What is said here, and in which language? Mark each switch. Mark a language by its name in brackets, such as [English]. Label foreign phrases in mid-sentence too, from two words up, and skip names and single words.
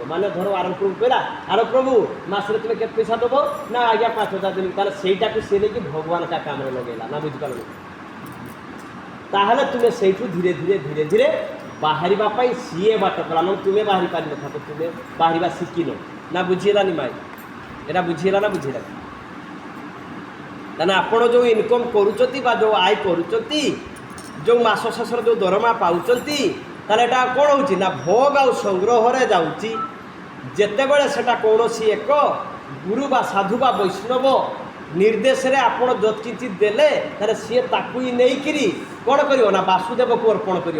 [Odia] ମାନେ ଧର ଆର ପ୍ରଭୁ କହିଲା, ଆର ପ୍ରଭୁ ମାସରେ ତୁମେ କେତେ ପଇସା ଦେବ? ନା ଆଜ୍ଞା 5,000 ଦେବି। ତାହେଲେ ସେଇଟାକୁ ସେ ନେଇକି ଭଗବାନ କା କାମରେ ଲଗେଇଲା। ନା ବୁଝିପାରିଲ? ତାହେଲେ ତୁମେ ସେଇଠୁ ଧୀରେ ଧୀରେ ଧୀରେ ଧୀରେ ବାହାରିବା ପାଇଁ ସିଏ ବାଟ କଲା। ମାନେ ତୁମେ ବାହାରି ପାରିନଥାନ୍ତ, ତୁମେ ବାହାରିବା ଶିଖିନ। ନା ବୁଝିହେଲାନି ମାଇ? ଏଟା ବୁଝିଲା ନା ବୁଝିଲା? তাহলে ଆପଣ ଯେଉଁ ଇନକମ୍ କରୁଛନ୍ତି ବା ଯେଉଁ ଆୟ କରୁଛନ୍ତି, ଯେଉଁ ମାସ ଶେଷରେ ଯେଉଁ ଦରମା ପାଉଛନ୍ତି, ତାହେଲେ ଏଇଟା କ'ଣ ହେଉଛି ନା ଭୋଗ ଆଉ ସଂଗ୍ରହରେ ଯାଉଛି। ଯେତେବେଳେ ସେଟା କୌଣସି ଏକ ଗୁରୁ ବା ସାଧୁ ବା ବୈଷ୍ଣବ ନିର୍ଦ୍ଦେଶରେ ଆପଣ ଯତ୍କିଛି ଦେଲେ, ତାହେଲେ ସିଏ ତାକୁ ହିଁ ନେଇକିରି କ'ଣ କରିବ ନା ବାସୁଦେବକୁ ଅର୍ପଣ କରିବ।